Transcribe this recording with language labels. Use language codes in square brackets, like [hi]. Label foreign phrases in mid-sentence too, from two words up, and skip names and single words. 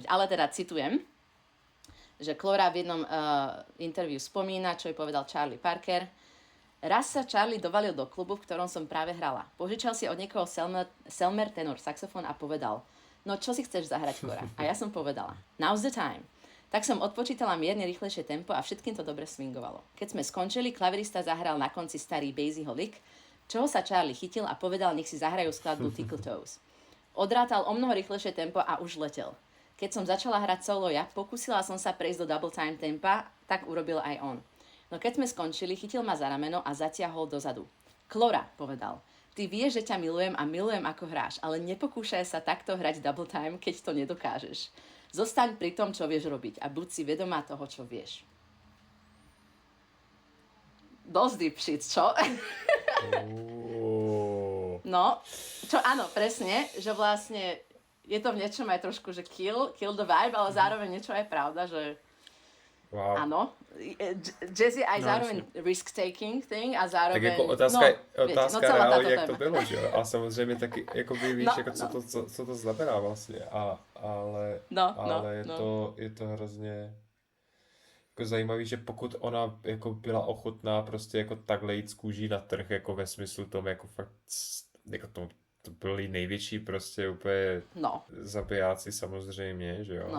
[sk] Ale teda citujem, že Clora v jednom interviu spomína, čo jej povedal Charlie Parker. Raz sa Charlie dovalil do klubu, v ktorom som práve hrala. Požičal si od niekoho Selmer tenor saxofón a povedal, no čo si chceš zahrať, Clora? A ja som povedala, now's the time. Tak som odpočítala mierne rýchlejšie tempo a všetkým to dobre swingovalo. Keď sme skončili, klavirista zahral na konci starý Basieho lick, čoho sa Charlie chytil a povedal, nech si zahrajú skladbu Tickle Toes. Odrátal o mnoho rýchlejšie tempo a už letel. Keď som začala hrať solo ja, pokúsila som sa prejsť do double time tempa, tak urobil aj on. No keď sme skončili, chytil ma za rameno a zatiahol dozadu. Clora, povedal, ty vieš, že ťa milujem a milujem ako hráš, ale nepokúšaj sa takto hrať double time, keď to nedokážeš. Zostaň pri tom, čo vieš robiť a buď si vedomá toho, čo vieš. Dosť [en] deep shit, [sk] čo? No, čo áno, presne, že vlastne je to v niečom aj trošku, že [en] kill the vibe, [sk] ale zároveň niečo aj pravda, že wow. Áno, jazz je aj zároveň [en] risk-taking thing [sk] a zároveň... [cs] Tak jako otázka reálně, jak to bylo, že jo? A samozřejmě taky, jakoby víš, jako co to znamená vlastně, ale je to hrozně jako zajímavý, že pokud ona jako byla ochotná prostě jako takhle jít z kůží na trh, jako ve smyslu tom, jako fakt, jako to byli největší prostě úplně zabijáci samozřejmě, že jo?